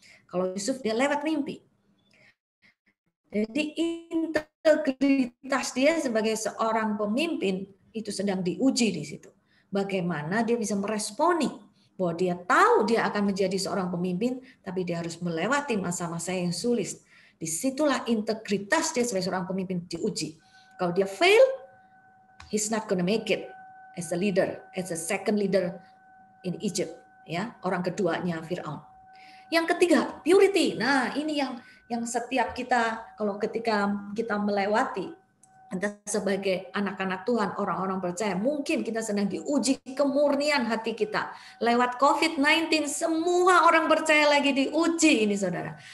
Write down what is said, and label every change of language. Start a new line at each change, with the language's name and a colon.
Indonesian: Kalau Yusuf dia lewat mimpi. Jadi integritas dia sebagai seorang pemimpin itu sedang diuji di situ. Bagaimana dia bisa meresponi bahwa dia tahu dia akan menjadi seorang pemimpin, tapi dia harus melewati masa-masa yang sulit. Disitulah integritas dia sebagai seorang pemimpin diuji. Kalau dia
English: fail, he's not gonna make it as a leader, as a second leader in Egypt,
Indonesian: ya, orang keduanya Firaun. Yang ketiga, purity. Nah, ini yang setiap kita, kalau ketika kita melewati, entah sebagai anak-anak Tuhan, orang-orang percaya, mungkin kita sedang diuji kemurnian hati kita. Lewat COVID-19, semua orang percaya lagi diuji ini, saudara.